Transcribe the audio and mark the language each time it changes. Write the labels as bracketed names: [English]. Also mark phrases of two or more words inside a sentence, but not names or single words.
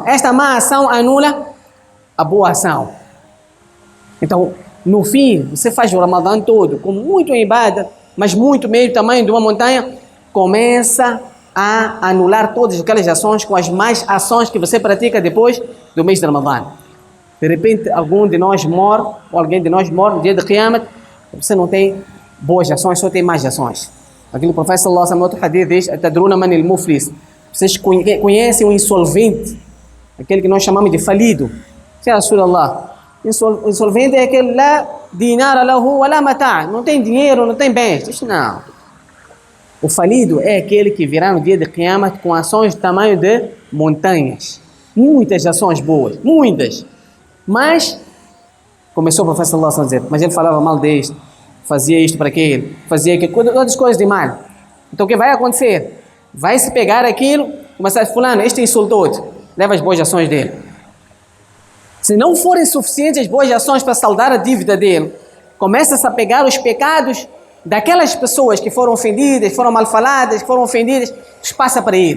[Portuguese] Esta má ação anula a boa ação. Então, no fim, você faz o Ramadã todo com muito ibada, mas muito meio tamanho de uma montanha, começa a anular todas aquelas ações com as más ações que você pratica depois do mês de Ramadã. De repente, algum de nós morre, ou alguém de nós morre no dia de Qiyamah, você não tem boas ações, só tem más ações. Aquilo que o profeta [Arabic] صلى الله عليه وسلم, [Portuguese] outro hadith diz: [Arabic] "تدرون من المفلس." [Portuguese] Vocês conhecem o insolvente, aquele que nós chamamos de falido. [Arabic] يا رسول الله, [Portuguese] insolvente é aquele lá, [Arabic] دينار له ولا متاع', [Portuguese] não tem dinheiro, não tem bens. Diz, não. O falido é aquele que virá no dia de Qiyamah com ações de tamanho de montanhas. Muitas ações boas, muitas. Mas Começou o profeta [Arabic] صلى الله عليه وسلم [Portuguese] a dizer, mas ele falava mal deste, fazia isto para aquele, fazia aquilo, todas as coisas de mal. Então o que vai acontecer? Vai se pegar aquilo, começar a dizer, fulano, este insultou-te, leva as boas ações dele. Se não forem suficientes as boas ações para saldar a dívida dele, começa-se a pegar os pecados daquelas pessoas que foram ofendidas, foram mal faladas, que foram ofendidas, passa para ele.